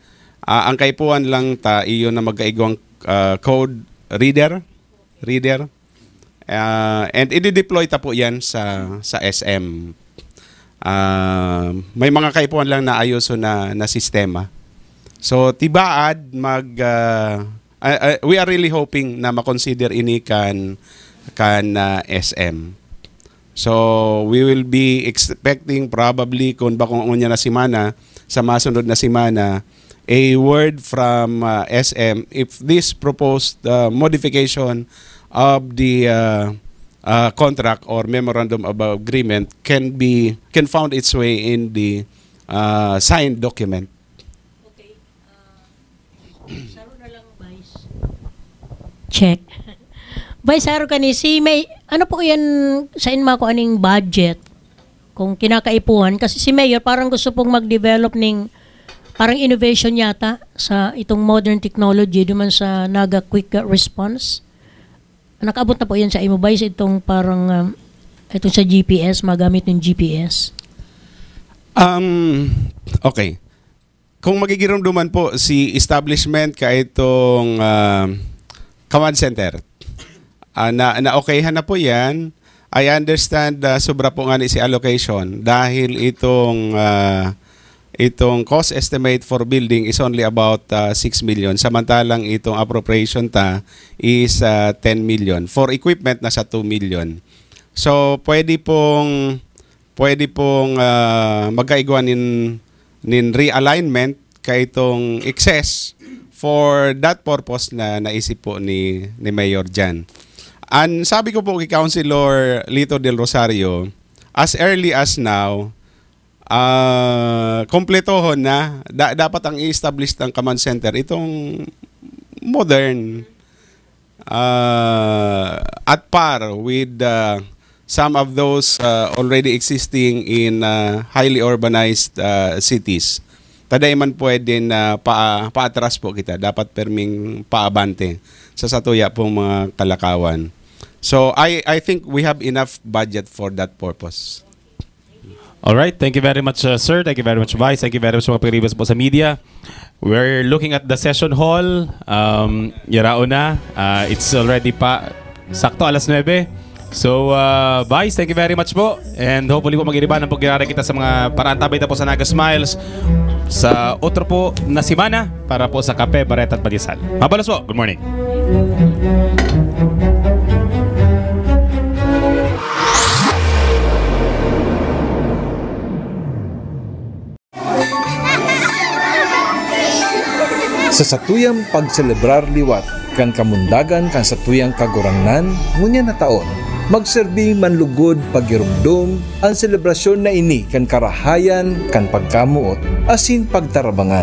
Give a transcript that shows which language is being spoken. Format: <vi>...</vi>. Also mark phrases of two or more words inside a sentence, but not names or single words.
<bik>Ang kaipuan lang ta iyon na magkaigwang</bik> <en>code reader</en> <bik>and i-deploy ta po yan sa SM. May mga kaipuan lang na ayuso na sistema. So tibaad</bik> <en>we are really hoping</en> <bik>na makonsider ini kan SM.</bik> <en>So we will be expecting probably</en> <bik>kung bakong unya na simana sa masunod na simana</bik> <en>a word from SM if this proposed modification of the contract or memorandum of agreement can found its way in the signed document.</en> <bik>Okay. Saro na lang, Vice.</bik> <en>Check.</en> <bik>Vice, saro ka ni si May, ano po yan sa inma ko aning budget kung kinakaipuhan?</bik> <tl>Kasi si Mayor parang gusto pong mag-develop ng parang innovation yata sa itong</tl> <en>modern technology</en> <tl>duman sa Naga Quick Response.</tl> <bik>Nakaabot na po yan sa imo, Vice, itong parang itong sa GPS, magamit ng GPS. Okay. Kung magigiramduman po si establishment ka itong</bik> <en>command center,</en> <bik>na okayhan na po yan.</bik> <en>I understand</en> <bik>sobra po nga ni si allocation dahil itong itong</bik> <en>cost estimate for building is only about 6 million.</en> <bik>Samantalang itong appropriation is 10 million.</bik> <en>For equipment,</en> <bik>nasa 2 million. So, pwede pong magkaigwa nin realignment kay itong excess</bik> <en>for that purpose</en> <bik>na naisip po ni Mayor Jan.</bik> <tl>And sabi ko po kay Councilor Lito Del Rosario,</tl> <en>as early as now,</en> <bik>kompletohon na, dapat ang i-establish ng</bik> <en>command center</en> <bik>itong modern</bik> <en>at par with some of those already existing in highly urbanized cities.</en> <bik>Taday man pwede na paatras po kita. Dapat perming paabante sa satuya pong mga kalakawan.</bik> <en>So I think we have enough budget for that purpose. All right. Thank you very much, sir. Thank you very much, Vice. Thank you very much</en> <bik>mga pag-ribas po sa media.</bik> <en>We're looking at the session hall.</en> <bik>Yarao na.</bik> <en>It's already sakto alas 9. So, Vice, thank you very much po. And hopefully</en> <bik>po mag-iriban ang pag-irara kita sa mga paraan tabay po sa Naga Smiles sa otro po na simana para po sa Kape, Bareta at Pandesal. Mabalos po.</bik> <en>Good morning.</en> <bik>Sa satuyang pagselebrar liwat kan kamundagan kan satuyang kagurangnan ngunya na taon, magserbi manlugod pagirumdum ang selebrasyon na ini kan karahayan kan pagkamuot asin pagtarabangan.</bik>